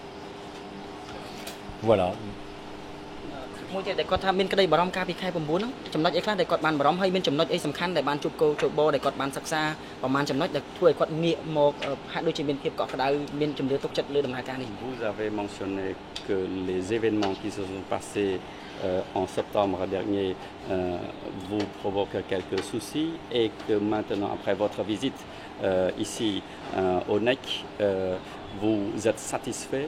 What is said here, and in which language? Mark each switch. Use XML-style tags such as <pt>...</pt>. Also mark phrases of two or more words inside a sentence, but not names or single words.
<fr>Voilà.</fr> <km>មួយទៀតដែលគាត់ថាមានក្តីបារម្ភកាលពីខែ9ហ្នឹងចំណុចអីខ្លះដែលគាត់បានបារម្ភហើយមានចំណុចអីសំខាន់ដែលបានជួបកោជបដែលគាត់បានសិក្សាប្រហែលចំណុចដែលធ្វើឲ្យគាត់ងាកមកហាក់ដូចជាមានភាពកក់ក្ដៅមានជំនឿទុកចិត្តលើដំណើរការនេះ</km> <fr>Vous avez mentionné que les événements qui se sont passés en septembre dernier vous provoquent quelques soucis et que maintenant après votre visite ici au NEC vous êtes satisfait.</fr>